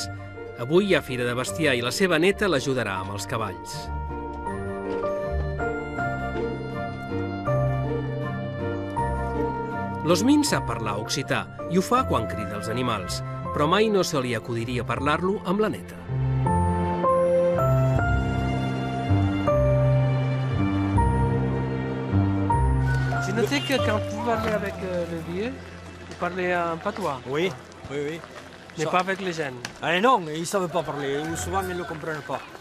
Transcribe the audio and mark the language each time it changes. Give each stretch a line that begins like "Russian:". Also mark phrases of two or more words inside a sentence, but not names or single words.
Catalan: Avui hi ha fira de bestiar i la seva neta l'ajudarà amb els cavalls. L'Osmin sap parlar occità i ho fa quan crida els animals, però mai no se li acudiria parlar-lo amb la neta.
French: J'ai noté que quand vous parlez avec le vieux, vous parlez en patois. Oui, oui, oui. Mais pas avec les jeunes. Ah non, ils ne savent pas parler, ou souvent ils ne le comprennent pas.